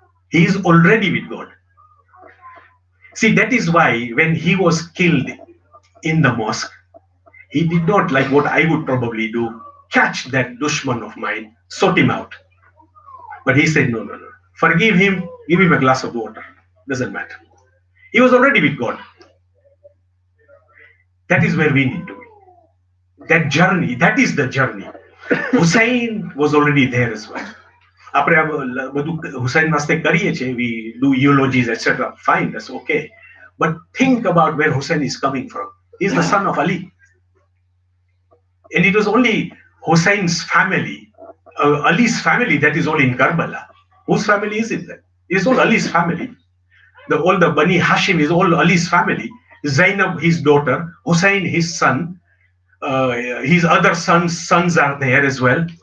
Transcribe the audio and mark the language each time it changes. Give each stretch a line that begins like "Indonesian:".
English: He is already with God. See, that is why when he was killed in the mosque, he did not, like what I would probably do, catch that dushman of mine, sort him out. But he said, no. Forgive him, give him a glass of water. Doesn't matter. He was already with God. That is where we need to be. That journey, that is the journey. Hussein was already there as well.
Gujarati: આપણે બધું હુસૈન વાસ્તે કરીએ છીએ,
English: we do eulogies etc. Fine, that's okay, but think about where Hussein is coming from. He's the son of Ali, and it was only Hussein's family, Ali's family, that is all in Karbala. Whose family is it then? It is all Ali's family. All the Bani Hashim is all Ali's family. Zainab, his daughter, Hussein, his son, his other sons are there as well.